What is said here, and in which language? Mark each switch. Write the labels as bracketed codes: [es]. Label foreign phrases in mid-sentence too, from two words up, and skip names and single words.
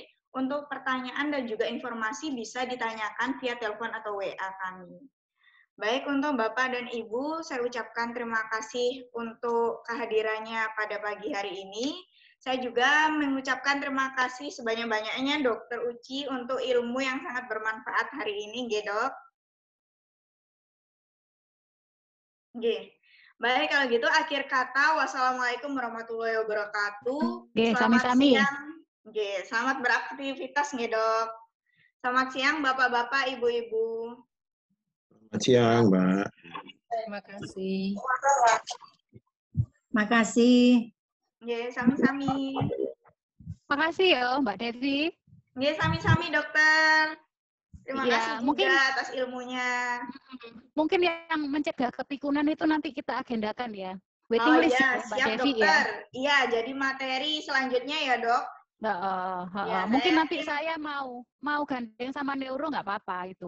[id] Untuk pertanyaan dan juga informasi bisa ditanyakan via telepon atau WA kami. Baik, untuk Bapak dan Ibu, saya ucapkan terima kasih untuk kehadirannya pada pagi hari ini. Saya juga mengucapkan terima kasih sebanyak-banyaknya Dr. Uci untuk ilmu yang sangat bermanfaat hari ini, nggih, Dok. Nggih. Baik, kalau gitu akhir kata, wassalamualaikum warahmatullahi wabarakatuh. Nggih, Selamat sami-sami. siang. Nggih, selamat beraktivitas, nggih, Dok. Selamat siang, Bapak-bapak, Ibu-ibu. Selamat siang, Mbak. Terima kasih. Makasih. [jv] Nggih, sami-sami. [id] Makasih ya Mbak Devi. [jv] Nggih, sami-sami, [id] Dokter. Terima Iya, kasih juga mungkin atas ilmunya. mungkin yang mencegah kepikunan itu nanti kita agendakan ya. Waiting Oh list ya, ya, Mbak siap Devi Dokter. ya. Iya, jadi materi selanjutnya ya, Dok. Ya, Mungkin saya nanti saya mau gandeng sama neuro nggak apa-apa itu.